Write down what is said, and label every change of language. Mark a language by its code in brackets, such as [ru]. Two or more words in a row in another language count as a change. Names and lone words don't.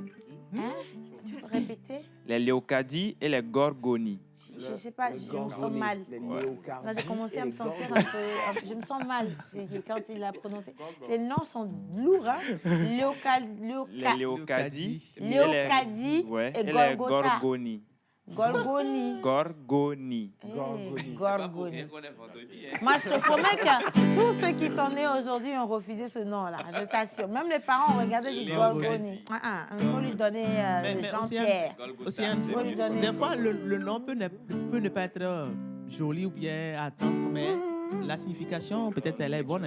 [fr] Hein? Tu peux répéter? Les Léocadie et les Gorgoni. Je ne sais pas, je me sens mal. Là, j'ai commencé à me sentir un peu... Je me sens mal quand il l'a prononcé. Les noms sont lourds, hein? Les Léocadie Léocadie ouais, et et les Golgotha. Gorgoni. Gorgoni. Gorgoni. Eh, Gorgoni. C'est pas pour Gorgoni. rien qu'on est vendredi. Hein. Moi, je te promets que tous ceux qui sont nés aujourd'hui ont refusé ce nom-là. Je t'assure. Même les parents ont regardé du Léo Gorgoni. Il faut lui donner Mais Jean-Pierre. Golgotha, Océane, c'est faut lui bien. donner- des fois, le nom peut ne pas être joli ou bien à attendre, mais la signification, peut-être, elle est bonne.